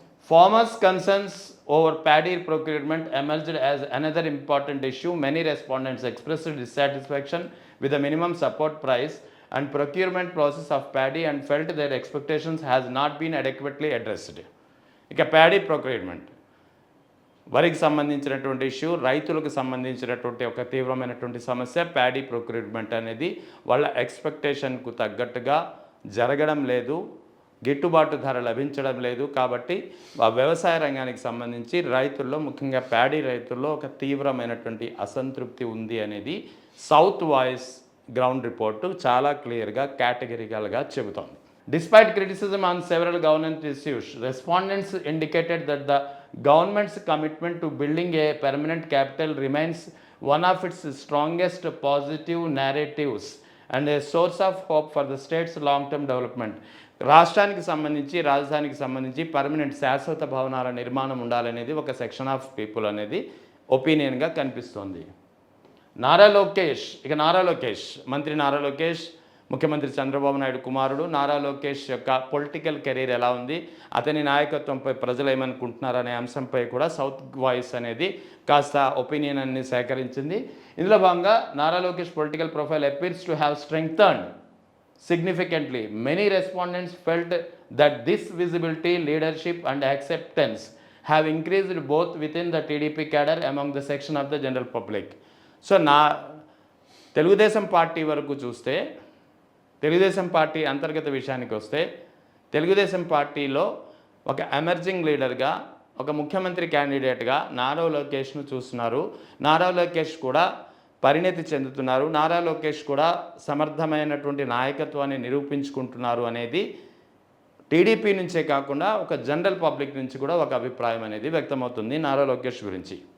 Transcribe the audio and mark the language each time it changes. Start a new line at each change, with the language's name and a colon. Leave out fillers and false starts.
English: Farmers' concerns over paddy procurement emerged as another important issue. Many respondents expressed dissatisfaction with the minimum support price and procurement process of paddy and felt their expectations has not been adequately addressed.
Telugu: ఇక paddy procurement వరికి సంబంధించినటువంటి issue, రైతులకు సంబంధించినటువంటి ఒక తీవ్రమైనటువంటి సమస్య. Paddy procurement అనేది వాళ్ళ ఎక్స్పెక్టేషన్కు తగ్గట్టుగా జరగడం లేదు, గిట్టుబాటు ధర లభించడం లేదు. కాబట్టి ఆ వ్యవసాయ రంగానికి సంబంధించి రైతుల్లో, ముఖ్యంగా ప్యాడీ రైతుల్లో ఒక తీవ్రమైనటువంటి అసంతృప్తి ఉంది అనేది సౌత్ వాయిస్ గ్రౌండ్ రిపోర్టు చాలా క్లియర్గా కేటగిరికల్గా చెబుతోంది.
English: Despite criticism on several governance issues, respondents indicated that the government's commitment to building a permanent capital remains one of its strongest positive narratives and a source of hope for the state's long-term development.
Telugu: రాష్ట్రానికి సంబంధించి, రాజధానికి సంబంధించి permanent శాశ్వత భవనాల నిర్మాణం ఉండాలనేది ఒక section of people అనేది ఒపీనియన్గా కనిపిస్తోంది. నారా లోకేష్, మంత్రి నారా లోకేష్, ముఖ్యమంత్రి చంద్రబాబు నాయుడు కుమారుడు నారా లోకేష్ యొక్క పొలిటికల్ కెరీర్ ఎలా ఉంది, అతని నాయకత్వంపై ప్రజలు ఏమనుకుంటున్నారనే అంశంపై కూడా సౌత్ వాయిస్ అనేది కాస్త ఒపీనియన్ అన్ని సేకరించింది. ఇందులో భాగంగా
English: Nara Lokesh political profile appears to have strengthened significantly. Many respondents felt that this visibility, leadership and acceptance have increased both within the TDP cadre among the section of the general public.
Telugu: So నా Telugu Desam party వరకు చూస్తే, Telugu Desam party అంతర్గత విషయానికి వస్తే, తెలుగుదేశం పార్టీలో ఒక emerging లీడర్గా, ఒక ముఖ్యమంత్రి క్యాండిడేట్గా నారా లోకేష్ను చూస్తున్నారు. నారా లోకేష్ కూడా పరిణతి చెందుతున్నారు. నారా లోకేష్ కూడా సమర్థమైనటువంటి నాయకత్వాన్ని నిరూపించుకుంటున్నారు అనేది టీడీపీ నుంచే కాకుండా ఒక జనరల్ పబ్లిక్ నుంచి కూడా ఒక అభిప్రాయం అనేది వ్యక్తమవుతుంది నారా లోకేష్ గురించి.